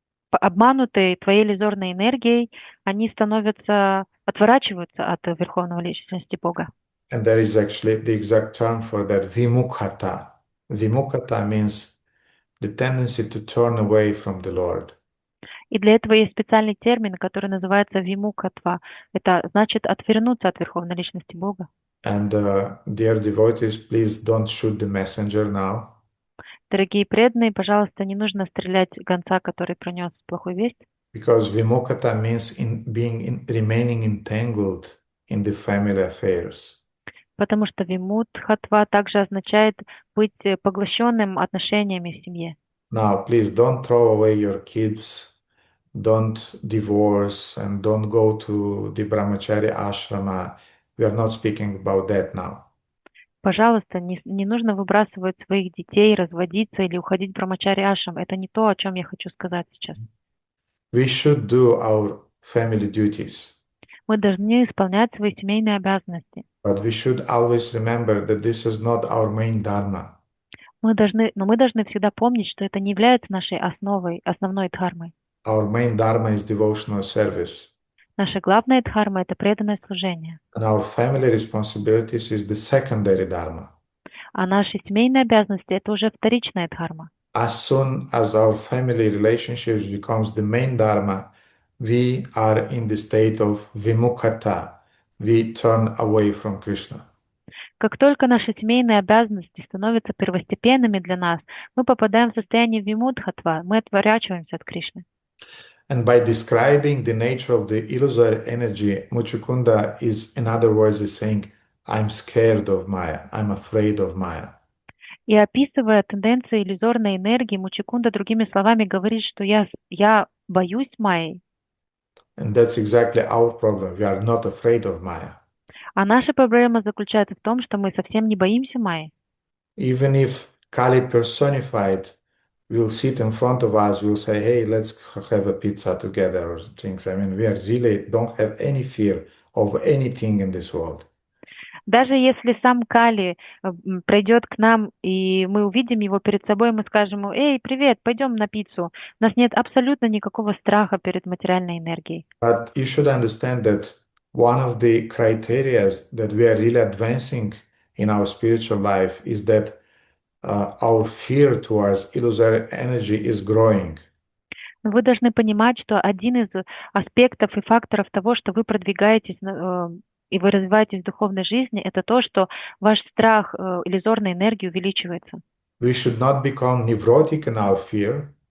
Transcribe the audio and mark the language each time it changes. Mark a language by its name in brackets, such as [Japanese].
[Russian] Обманутые твоей иллюзорной энергией, они отворачиваются от Верховного Личности Бога. [English] And there is actually the exact term for that, vimukhata. Vimukhata means the tendency to turn away from the Lord. [Russian] И для этого есть специальный термин, который называется вимукхатва. Это значит отвернуться от Верховной Личности Бога. [English] And dear devotees, please don't shoot the messenger now. [Russian] Дорогие преданные, пожалуйста, не нужно стрелять гонца, который принес плохую весть. [English] Because vimukhata means remaining entangled in the family affairs. [Russian] Потому что вимудхатва также означает быть поглощенным отношениями в семье. [English] Now, please don't throw away your kids, don't divorce, and don't go to the brahmachari ashrama. We are not speaking about that now. [Russian] Пожалуйста, не нужно выбрасывать своих детей, разводиться или уходить в брамачари ашрам. Это не то, о чем я хочу сказать сейчас. [English] We should do our family duties. [Russian] Мы должны исполнять свои семейные обязанности. [English] But we should always remember that this is not our main dharma. [Russian] Мы должны всегда помнить, что это не является нашей основной дхармой. [English] Our main dharma is devotional service. [Russian] Наша главная дхарма — это преданное служение. [English] And our family responsibilities is the secondary dharma. [Russian] А наши семейные обязанности — это уже вторичная дхарма. [English] As soon as our family relationships becomes the main dharma, we are in the state of vimukhata. We turn away from Krishna. [Russian] Как только наши семейные обязанности становятся первостепенными для нас, мы попадаем в состояние вимудхатва, мы отворачиваемся от Кришны. [English] And by describing the nature of the illusory energy, Muchukunda is, in other words, is saying, I'm scared of Maya, I'm afraid of Maya. [Russian] И описывая тенденции иллюзорной энергии, Мучикунда другими словами говорит, что я боюсь Майи. [English] And that's exactly our problem. We are not afraid of Maya. [Russian] А наша проблема заключается в том, что мы совсем не боимся Майи. [English] Even if Kali personified will sit in front of us, will say, hey, let's have a pizza together or things. I mean, we are really don't have any fear of anything in this world. [Russian] Даже если сам Кали придет к нам, и мы увидим его перед собой, мы скажем ему: «Эй, привет, пойдем на пиццу». У нас нет абсолютно никакого страха перед материальной энергией. [English] But you should understand that one of the criteria that we are really advancing in our spiritual life is that our fear towards illusory energy is growing. [Russian] Но вы должны понимать, что один из аспектов и факторов того, что вы продвигаетесь и вы развиваетесь в духовной жизни, это то, что ваш страх иллюзорной энергии увеличивается. [English] We should not become neurotic in our fear,